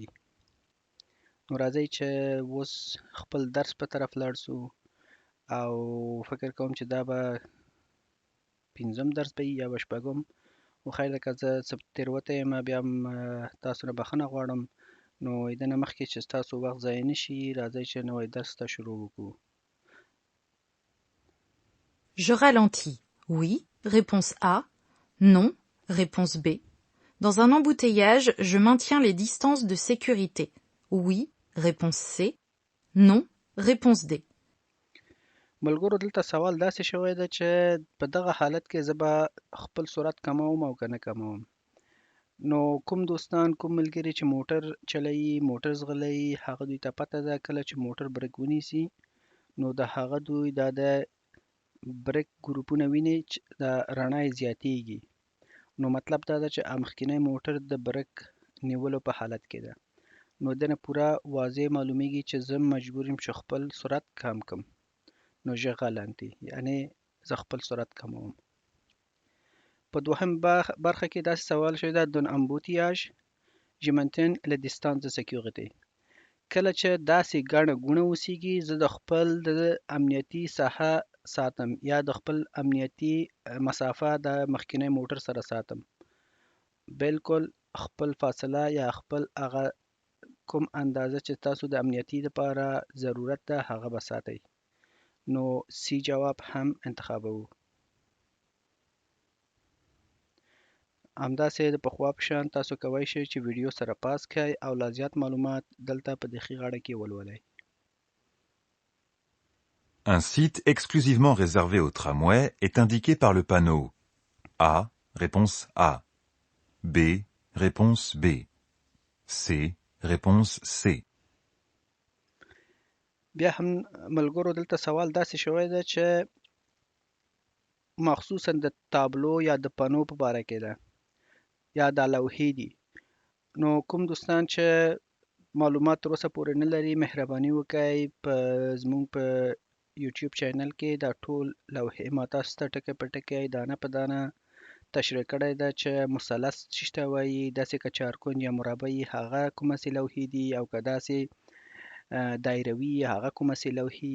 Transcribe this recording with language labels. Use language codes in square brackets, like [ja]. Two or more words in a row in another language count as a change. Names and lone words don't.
[ps] نو راځئ چې اوس خپل درس په طرف لاړ شو او فکر کوم چې دا به 5م درس به یا به 6م. خو خیر ده که زه څه تېروتی یم بیا هم تاسو نه بخښنه غواړم. نو د نه مخکې چې ستاسو وخت ضایع نه شي راځئ چې نوی درس ته شروع وکړو. [fr] Je ralentis. Oui. Réponse A. Non. Réponse B. Dans un embouteillage, je maintiens les distances de sécurité. Oui. Réponse C. Non. Réponse D. [ps] ملګرو دلته سوال داسې شوی ده چې په دغه حالت کې زه به خپل سرعت کموم او که نه کموم. نو کوم دوستان کوم ملګري چې موټر چلوي، موټر ځغلوي، هغه دوی ته پته ده کله چې موټر بریک ونیسي نو د هغه دوی دا د بریک ګروپونه ویني چې د رڼا یې زیاتیږي. نو مطلب دا ده چې مخکینی موټر د بریک نیولو په حالت کې ده. نو دنه پوره واضح معلومیږي چې زه مجبور یم چې خپل سرعت کم کم. نو [fr] je ralentis [ps] یعنی زه خپل سرعت کموم. په دوهم برخه کې داسې سوال شوی ده [fr] d'un embouteillage je maintiens la distance de sécurité. [ps] کله چې داسې ګڼه ګوڼه وسیږي زه د خپل د امنیتي ساحه ساتم یا د خپل امنیتي مسافه د مخکینی موټر سره ساتم. بالکل خپل فاصله یا خپل هغه کوم اندازه چې تاسو د امنیتي لپاره ضرورت ده هغه به ساتئ. نو سی جواب هم انتخابوو. همداسې د پخوا په شان تاسو کولی شئ چې ویډیو سره پاس کړئ او لا زیات معلومات دلته په دخي غاړه کې ولولئ. [fr] Un site exclusivement réservé au tramway est indiqué par le panneau A. Réponse A. B. Réponse B. C. Réponse C. [ps] بیا هم ملګرو دلته سوال داسې شوی ده چې مخصوصا د تابلو یا د پنو په باره کې ده یا د لوحې دي. نو کوم دوستان چې معلومات تر اوسه پورې نه لري مهرباني وکړئ په زموږ په یوټیوب چینل کې دا ټول لوحې ما تاسو ته ټکی په ټکی دانه په دانه تشریح کړی ده چې مثلث څه ته وایي، داسې که چارکونج یا مربع هغه کومه سي لوحې دي او که داسې دایروي هغه کومه سي لوحې.